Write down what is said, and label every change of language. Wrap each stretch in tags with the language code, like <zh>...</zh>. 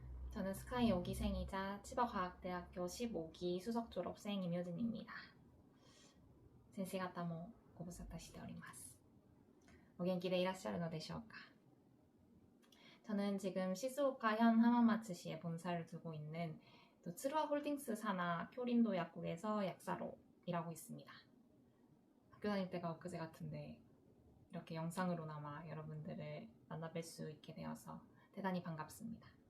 <ko>저는 스카이 5기생이자 치바과학대학교 15기 수석 졸업생 임효진입니다.</ko> <ja>先生方もご無沙汰しております。お元気でいらっしゃるのでしょうか?</ja> <ko>저는 지금 시즈오카현 하마마츠시에 본사를 두고 있는 또 츠루아 홀딩스 산하 쿄린도 약국에서 약사로 일하고 있습니다. 학교 다닐 때가 엊그제 같은데 이렇게 영상으로나마 여러분들을 만나뵐 수 있게 되어서 대단히 반갑습니다.</ko>